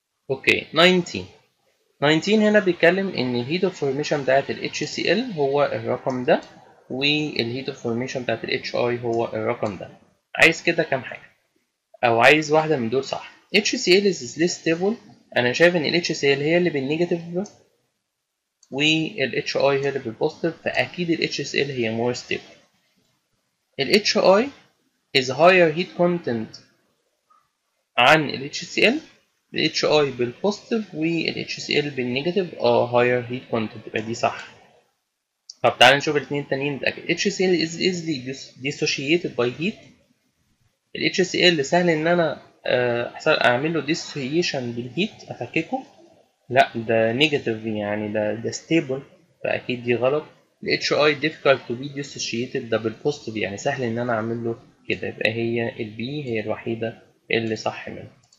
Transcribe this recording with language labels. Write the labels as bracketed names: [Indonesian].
[Arabic] اوكي 19 هنا بيتكلم ان الهيت اوف فورميشن بتاعت ال HCl هو الرقم ده والهيت اوف فورميشن بتاعت ال HI هو الرقم ده. عايز كده كام حاجة، أو عايز واحدة من دول صح. [English] HCl is less stable. [Arabic] أنا شايف إن ال HCl هي اللي بالنيجاتيف وال HI هي اللي بالبوزيتيف، فأكيد ال HCl هي [English] more stable. ال HI is higher heat content عن ال HCl. [Arabic] ال HI بالبوزيتيف وال HCl بالنيجاتيف [English] higher heat content، [Arabic] يبقى دي صح. طب تعالى نشوف الاثنين التانيين نتأكد. [English] HCl is easily dissociated by heat. [Arabic] ال HCl سهل إن أنا أعمل له dissociation بالهيت، أفككه. لا ده نيجاتيف، يعني ده stable، فأكيد دي غلط. ال HI [English] difficult to be dissociated، [Arabic] ده بالبوزيتيف، يعني سهل إن أنا أعمل له كده، يبقى هي ال B هي الوحيدة اللي صح منها.